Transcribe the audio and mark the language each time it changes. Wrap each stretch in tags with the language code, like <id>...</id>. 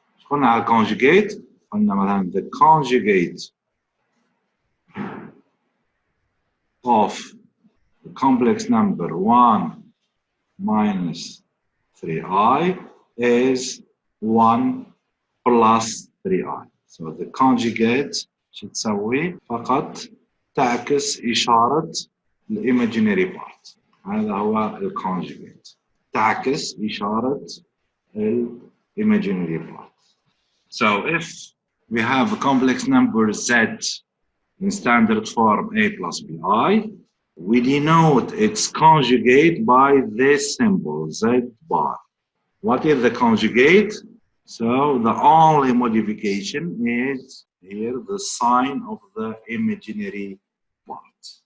<ar>قلنا على</ar> <en>conjugate</en> <ar>قلنا مثلا</ar> <en>the conjugate of the complex number 1 minus 3i is 1 plus 3i. So the conjugate</en> <ar>شو تسوي؟ فقط تعكس إشارة الإيماجينري بارت. هذا هو الكونجيجيت. تعكس إشارة الإيماجينري بارت.</ar> <en>So if we have a complex number z in standard form a plus bi, we denote its conjugate by this symbol z bar. What is the conjugate? So the only modification is here the sign of the imaginary part.</en>